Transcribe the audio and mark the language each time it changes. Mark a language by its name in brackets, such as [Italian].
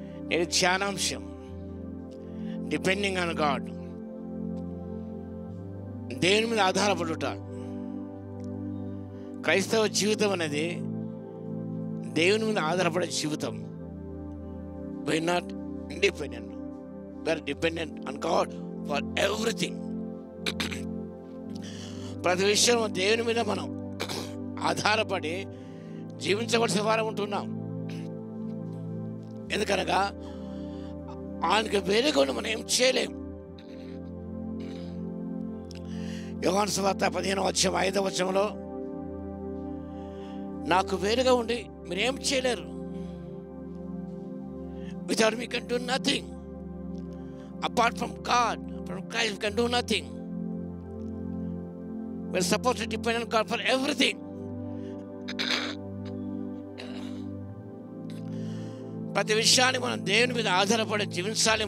[Telugu] నేను ధ్యానాంశం [English] depending on God, [Telugu] దేవుని మీద ఆధారపడుట. క్రైస్తవ జీవితం అనేది దేవుని మీద ఆధారపడే జీవితం. [English] We are not independent, we are dependent on God for everything. [Telugu] ప్రతి విషయం దేవుని మీద మనం ఆధారపడి జీవించవలసిన వారం ఉంటున్నాం. ఎందుకనగా ఆయనకి వేరేగా ఉండి మనం ఏం చేయలేం. యోహాను సువార్త 15:5 నాకు వేరుగా ఉండి మీరేం చేయలేరు. [English] Without me, you can do nothing. Apart from God, from Christ, you can do nothing. We're supposed to depend on God for everything. [Telugu] ప్రతి విషయాన్ని మనం దేవుని మీద ఆధారపడి జీవించాలి.